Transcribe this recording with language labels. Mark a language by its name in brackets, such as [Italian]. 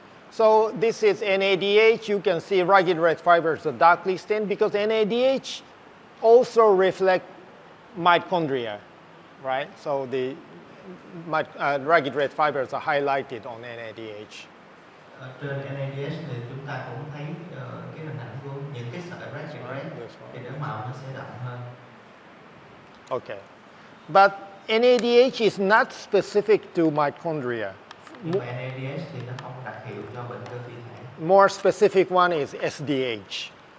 [English] So this is NADH. You can see rugged red fibers are darkly stained because NADH also reflect mitochondria, right? So the rugged red fibers are highlighted on NADH. [Vietnamese] Trên NADH thì chúng ta cũng thấy cái hình ảnh của những cái sợi ragged red thì để màu nó sẽ đậm hơn. [English] Okay, but NADH is not specific to mitochondria. [Vietnamese] Nhưng mà NADH thì nó không đặc hiệu cho bệnh cơ phi thể. [English] More specific one is SDH.